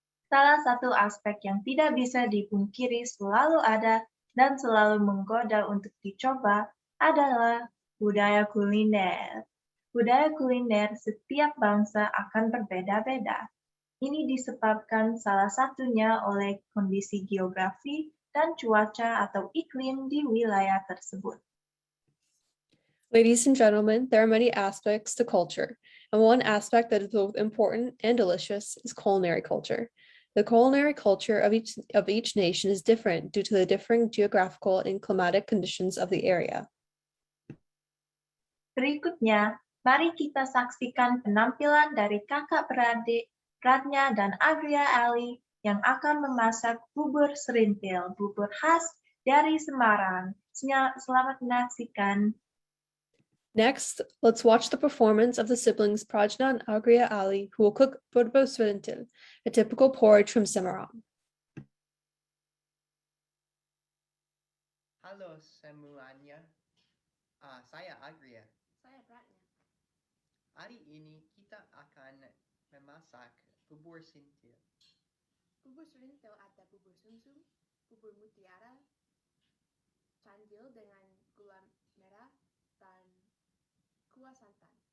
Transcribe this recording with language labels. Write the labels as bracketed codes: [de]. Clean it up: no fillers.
[id] Salah satu aspek yang tidak bisa dipungkiri selalu ada dan selalu menggoda untuk dicoba adalah budaya kuliner. Budaya kuliner setiap bangsa akan berbeda-beda. Ini disebabkan salah satunya oleh kondisi geografi dan cuaca atau iklim di wilayah tersebut. [en] Ladies and gentlemen, there are many aspects to culture, and one aspect that is both important and delicious is culinary culture. The culinary culture of each nation is different due to the differing geographical and climatic conditions of the area. [id] Berikutnya, mari kita saksikan penampilan dari kakak beradik Ratnya dan Agria Ali yang akan memasak bubur serintil, bubur khas dari Semarang. Selamat menyaksikan. [en] Next, let's watch the performance of the siblings Prajna and Agria Ali, who will cook bubur serintil, a typical porridge from Semarang. [id] Halo semuanya, saya Agria. Saya Prajna. Hari ini kita akan memasak bubur serintil. Bubur serintil ada bubur sumsum, bubur mutiara, candil dengan gula merah, dan kuah santan.